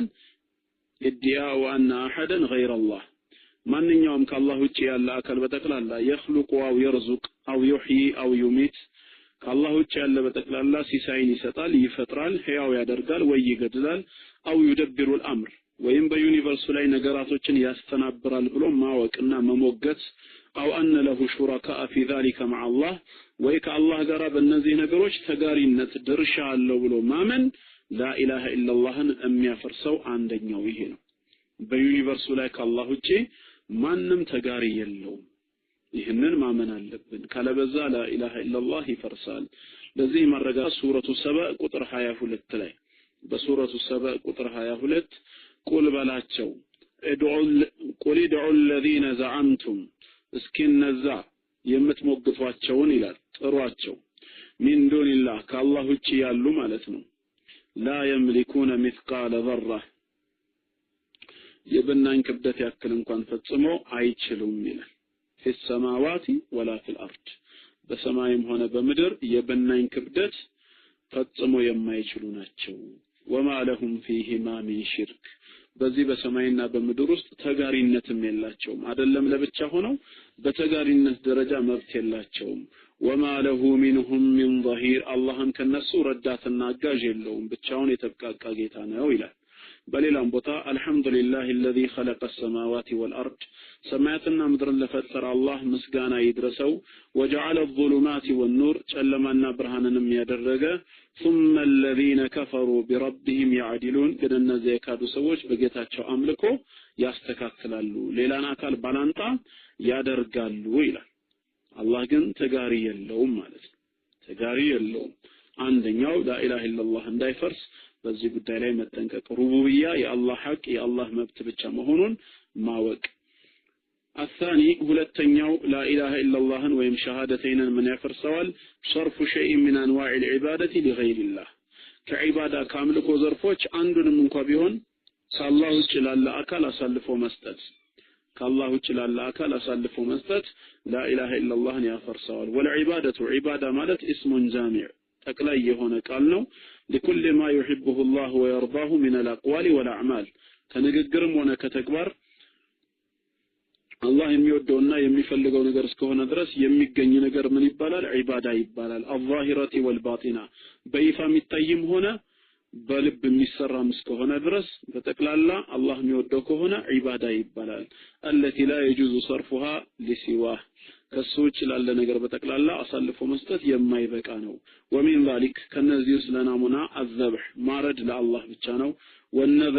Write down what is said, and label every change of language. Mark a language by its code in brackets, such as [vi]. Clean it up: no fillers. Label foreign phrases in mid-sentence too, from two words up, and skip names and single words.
[ar] ادعاء أن أحدا غير الله [am] ማንኛውም ከአላህ ውጪ ያለ አካል በተክላላ [ar] يخلق أو يرزق أو يحيي أو يميت [am] ከአላህ ውጪ ያለ በተክላላ ሲሳይን ይሰጣል፣ ይፈጥራል፣ ሕያው ያደርጋል ወይ ይገድላል [ar] أو يدبر الأمر [am] ወይም በዩኒቨርሱ ላይ ነገራቶችን ያስተናብራል ብሎ ማወቅና መሞገት [ar] أو أن له شركاء في ذلك مع الله [am] ወይ ከአላህ ጋር በእነዚህ ነገሮች ተጋሪነት ድርሻ አለው ብሎ ማመን لا إله إلا اللهን የሚያፈርሰው አንደኛው ይሄ ነው። በዩኒቨርሱ ላይ ከአላህ ውጪ ማንም ተጋሪ የለውም። ይህንን ማመን አለብን። ካለበዛ [ar] لا إله إلا الله [am] ይፈርሳል። ለዚህ መረጃ ሱረቱ ሰባ ቁጥር 22 ላይ በሱረቱ ሰባ ቁጥር 22 ቁል በላቸው [ar] قل ادعوا الذين زعمتم [am] እስኪ እነዛ የምትሞግቷቸውን ይላል ጥሯቸው [ar] من دون الله [am] ከአላህ ውጪ ያሉ ማለት ነው። [ar] لا يملكون مثقال ذرة [am] የብናኝ ክብደት ያክል እንኳን ፈጽሞ አይችሉም ይላል። [ar] في السماوات ولا في الأرض [am] በሰማይም ሆነ በምድር የብናኝ ክብደት ፈጽሞ የማይችሉ ናቸው። [ar] وما لهم فيهما من شرك [am] በዚህ በሰማይና በምድር ውስጥ ተጋሪነትም የላቸውም። አይደለም ለብቻ ሆነው በተጋሪነት ደረጃ መብት የላቸውም። [ar] وما له منهم من [am] ظهير አላህም ከነሱ ረዳትና አጋዥ የለውም። ብቻውን የተብቃቃ ጌታ ነው ይላል። በሌላም ቦታ [ar] الحمد لله الذي خلق السماوات والارض [am] ሰማያትና ምድርን ለፈጠረ አላህ ምስጋና ይድረሰው [ar] وجعل الظلمات والنور [am] ጨለማና ብርሃንንም ያደረገ ثم [ar] الذين كفروا بربهم يعدلون [am] ግን እነዚህ የካዱ ሰዎች በጌታቸው አምልኮ ያስተካክላሉ ሌላን አካል ባላንጣ ያደርጋሉ ይላል አላህ ግን ተጋሪ የለውም ማለት ነው ተጋሪ የለውም አንደኛው [ar] لا إله إلا الله [am] እንዳይፈርስ በዚህ ጉዳይ ላይ መጠንቀቅ ሩቡብያ የአላህ ሐቅ የአላህ መብት ብቻ መሆኑን ማወቅ الثاني ሁለተኛው [ar] لا إله إلا الله [am] ወይም ሸሃደተይንን ምን ያፈርሰዋል [ar] صرف شيء من انواع العباده لغير الله [am] ከዒባዳ ከአምልኮ ዘርፎች አንዱንም እንኳን ቢሆን ከአላህ ውጭ ላለ አካል አሳልፎ መስጠት ከአላህ ውጭ ላለ አካል አሳልፎ መስጠት [ar] لا إله إلا الله [am] ያፈርሰዋል ወልዒባደቱ ዒባዳ ማለት [ar] اسم جامع [am] ጠቅላይ የሆነ ቃል ነው [ar] لكل ما يحبه الله ويرضاه من الاقوال والاعمال [am] ከንግግርም ሆነ ከተግባር አላህ የሚወደውና የሚፈልገው ነገር እስከሆነ ድረስ የሚገኝ ነገር ምን ይባላል ዒባዳ ይባላል [ar] الظاهرة والباطنة [am] በይፋ የሚታይም ሆነ በልብ የሚሰራም እስከሆነ ድረስ በጠቅላላ አላህ የሚወደው ከሆነ ዒባዳ ይባላል [ar] التي لا يجوز صرفها لسواه [am] ከሱች ላለ ነገር በጠቅላላ አሳልፎ መስጠት የማይበቃ ነው [ar] ومن ذلك [am] ከነዚህ ስለናሙና الذبح ማረድ ለአላህ ብቻ ነው والنذر